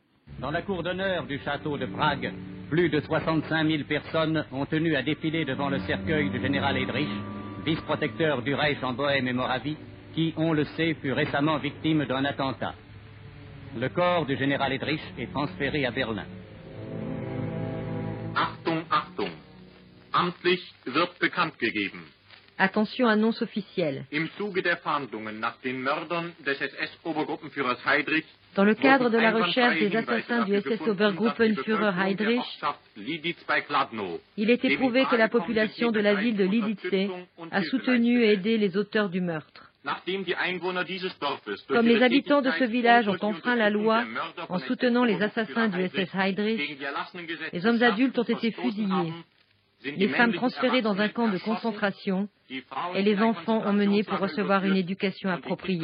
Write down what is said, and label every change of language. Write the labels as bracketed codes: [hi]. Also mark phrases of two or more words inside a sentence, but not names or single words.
[fr] Dans la cour d'honneur du château de Prague, plus de 65 000 personnes ont tenu à défiler devant le cercueil du général Heydrich, vice-protecteur du Reich en Bohême et Moravie, qui, on le sait, fut récemment victime d'un attentat. Le corps du général Heydrich est transféré à Berlin. [de] Achtung, Achtung! Amtlich wird bekannt gegeben. [fr] Attention, annonce officielle. [de] Im Zuge der Fahndungen nach den Mördern des SS-Obergruppenführers Heydrich, [fr] dans le cadre de la recherche des assassins du SS-Obergruppenführer Heydrich, il est éprouvé que la population de la ville de Lidice a soutenu et aidé les auteurs du meurtre. Comme les habitants de ce village ont enfreint la loi en soutenant les assassins du SS Heydrich, les hommes adultes ont été fusillés, les femmes transférées dans un camp de concentration et les enfants emmenés pour recevoir une éducation appropriée.